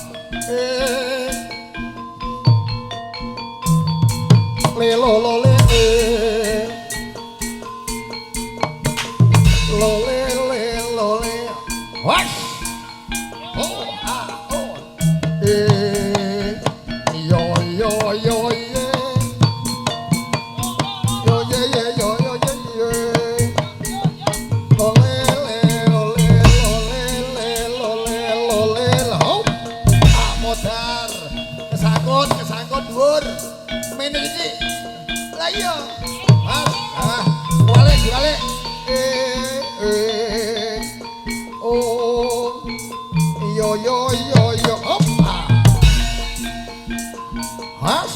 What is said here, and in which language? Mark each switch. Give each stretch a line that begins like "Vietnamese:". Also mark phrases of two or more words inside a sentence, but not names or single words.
Javanese: lo lo le, was, oh ah oh, yo yo yo ye, yo ye ye yo yo ye ye. Kesangkut dhuwur. Mene iki. Lah iya. Mas, balik. Oh. Yo. Hop. Mas.